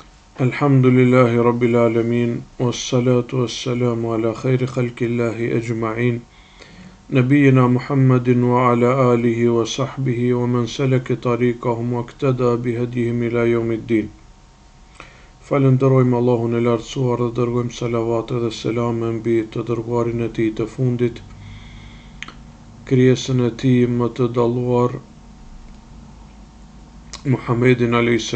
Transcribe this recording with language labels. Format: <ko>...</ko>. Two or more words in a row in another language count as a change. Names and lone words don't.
<ar>الحمد لله رب العالمين والصلاة والسلام على خير خلق الله أجمعين نبينا محمد وعلى آله وصحبه ومن سلك طريقهم واقتدى بهديهم إلى يوم الدين.</ar> <sq>Falenderojmë Allahun e lartësuar dhe dërgojmë salavat dhe selame mbi të dërguarin e tij të fundit, krijesën e tij më të dalluar, Muhammedin a.s.</sq>